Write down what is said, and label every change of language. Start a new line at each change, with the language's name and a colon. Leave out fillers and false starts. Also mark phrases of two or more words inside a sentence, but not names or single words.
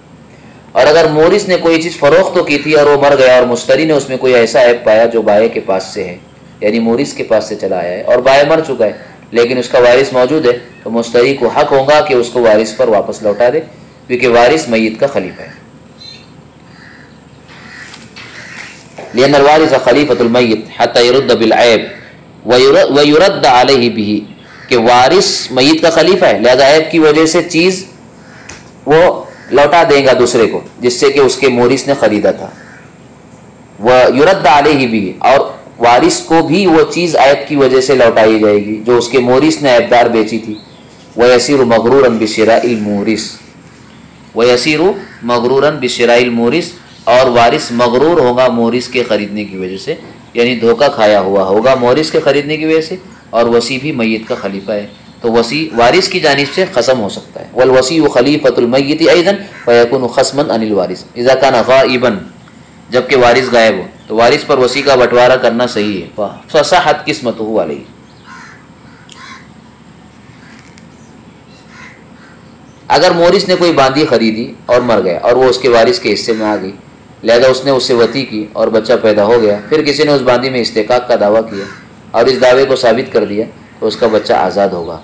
Urdu: اور اگر مورث نے کوئی چیز فروخت تو کی تھی اور وہ مر گیا اور مشتری نے اس میں کوئی ایسا عیب پایا جو بائع کے پاس سے ہے، یعنی مورث کے پاس سے چلا آیا ہے اور بائع مر چکا ہے لیکن اس کا وارث موجود ہے، تو مشتری کو حق ہوگا کہ اس کو وارث پر واپس لوٹا دے، کیونکہ وارث میت کا خلیفہ ہے.
Arabic: لأن الوارث خليفة الميت حتى يرد بالعيب ويرد عليه به,
Urdu: کہ وارث میت کا خلیفہ ہے، لہٰذا عیب کی وجہ سے چیز وہ لوٹا دے گا دوسرے کو جس سے کہ اس کے مورث نے خریدا تھا.
Arabic: ويرد عليه به,
Urdu: اور وارث کو بھی وہ چیز عیب کی وجہ سے لوٹائی جائے گی جو اس کے مورث نے عیب دار بیچی تھی.
Arabic: ويصير مغرورا بشراء المورث، ويصير مغرورا بشراء المورث, वह यसीरु मगरूरन बिशिराइल मोरिस,
Urdu: اور وارث مغرور ہوگا مورث کے خریدنے کی وجہ سے، یعنی دھوکا کھایا ہوا ہوگا مورث کے خریدنے کی وجہ سے. اور وصی بھی میت کا خلیفہ ہے، تو وصی وارث کی جانب سے خصم ہو سکتا ہے.
Arabic: والوصي خليفة الميت أيضا فيكون خصما عن الوارث إذا كان غائبا,
Urdu: جبکہ وارث غائب ہو تو وارث پر وصی کا بٹوارا کرنا صحیح ہے.
Arabic: فصحت قسمته عليه,
Urdu: اگر مورث نے کوئی باندی خریدی اور مر گیا اور وہ اس کے وارث کے حصے میں آ گئی، لہٰذا اس نے اس سے وطی کی اور بچہ پیدا ہو گیا، پھر کسی نے اس باندی میں استحقاق کا دعویٰ کیا اور اس دعوے کو ثابت کر دیا، تو اس کا بچہ آزاد ہوگا.